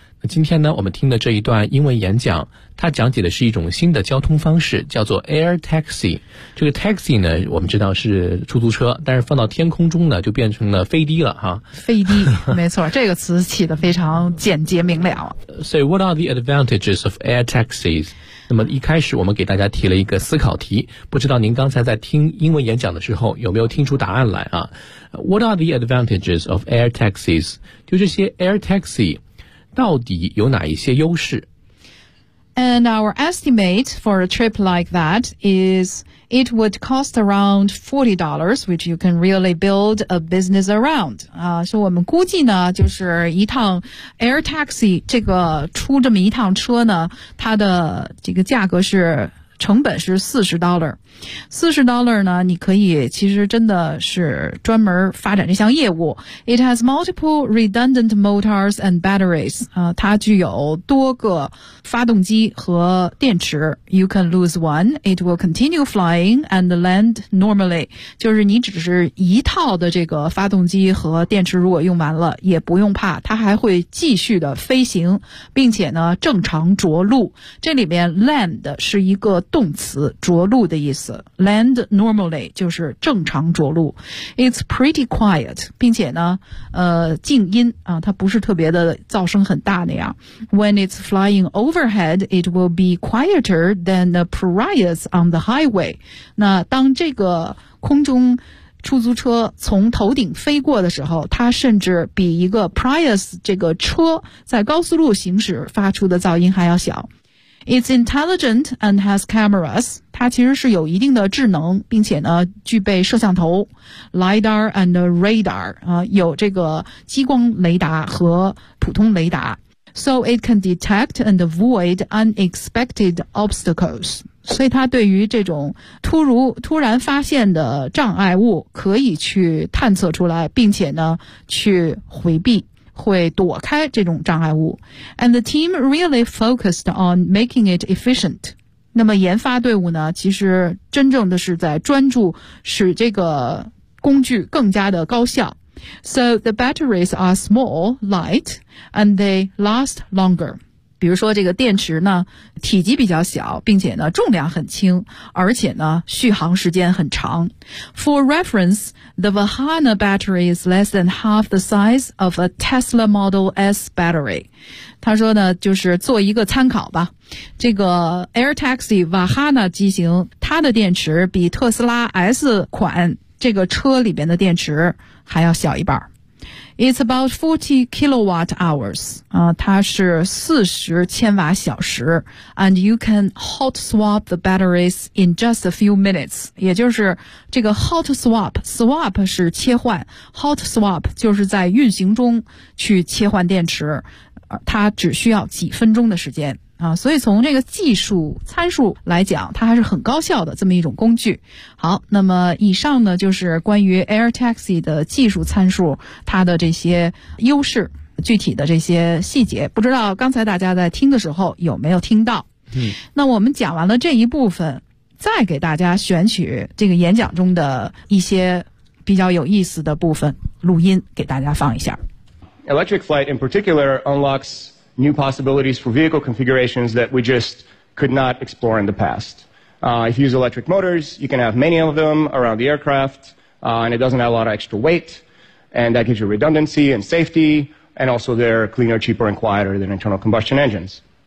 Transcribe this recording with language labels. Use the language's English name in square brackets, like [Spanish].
[Chinese] 那今天呢，我们听的这一段英文演讲，它讲解的是一种新的交通方式，叫做 Air Taxi。这个 Taxi 呢，我们知道是出租车，但是放到天空中呢，就变成了飞的了哈。飞的，没错，这个词起得非常简洁明了。 [English] So what are the advantages of Air Taxis？ [Chinese] 那么一开始我们给大家提了一个思考题，不知道您刚才在听英文演讲的时候有没有听出答案来啊 ？ [English] What are the advantages of air taxis？ [Chinese] 就这些 air taxi 到底有哪一些优势 [English] ？And our estimate for a trip like that is it would cost around $40, which you can really build a business around. [Chinese] 所以我们估计呢，就是一趟 air taxi 这个出这么一趟车呢，它的这个价格是成本是$40 呢，你可以其实真的是专门发展这项业务。 [English] It has multiple redundant motors and batteries. [Chinese] 它具有多个发动机和电池。 [English] You can lose one, it will continue flying and land normally. [Chinese] 就是你只是一套的这个发动机和电池，如果用完了，也不用怕，它还会继续的飞行，并且呢正常着陆。这里面 land 是一个动词，着陆的意思。 Land normally 就是正常着陆。 [English] It's pretty quiet， [Chinese] 并且呢，静音啊，它不是特别的噪声很大那样。 [English] When it's flying overhead， it will be quieter than the Prius on the highway。 [Chinese] 那当这个空中出租车从头顶飞过的时候，它甚至比一个 Prius 这个车在高速路行驶发出的噪音还要小。 [English] It's intelligent and has cameras. [Chinese] 它其实是有一定的智能，并且呢具备摄像头 , [English] LiDAR and Radar, [Chinese] 有这个激光雷达和普通雷达。 [English] So it can detect and avoid unexpected obstacles. [Chinese] 所以它对于这种突然发现的障碍物可以去探测出来，并且呢去回避。会躲开这种障碍物。 [English] And the team really focused on making it efficient. [Chinese] 那么研发队伍呢，其实真正的是在专注使这个工具更加的高效。 [English] So the batteries are small, light, and they last longer. [Chinese] 比如说这个电池呢，体积比较小，并且呢重量很轻，而且呢续航时间很长。 [English] For reference,The Vahana battery is less than half the size of a Tesla Model S battery. [Chinese] 他说呢，就是做一个参考吧。这个 Air Taxi Vahana 机型，它的电池比特斯拉 S 款这个车里边的电池还要小一半。 [English] It's about 40 kilowatt hours. [Chinese] 它是40千瓦小时。 [English] And you can hot swap the batteries in just a few minutes. [Chinese] 也就是这个 hot swap 是切换。 Hot swap 就是在运行中去切换电池。它只需要几分钟的时间。所以从这个技术参数来讲，它还是很高效的这么一种工具。好，那么以上呢就是关于 Air Taxi 的技术参数，它的这些优势，具体的这些细节，不知道刚才大家在听的时候有没有听到。那我们讲完了这一部分，再给大家选取这个演讲中的一些比较有意思的部分录音给大家放一下。 [English] Electric flight in particular unlocksnew possibilities for vehicle configurations that we just could not explore in the past. If you use electric motors, you can have many of them around the aircraft, and it doesn't have a lot of extra weight. and that gives you redundancy and safety, and also they're cleaner, cheaper, and quieter than internal combustion engines.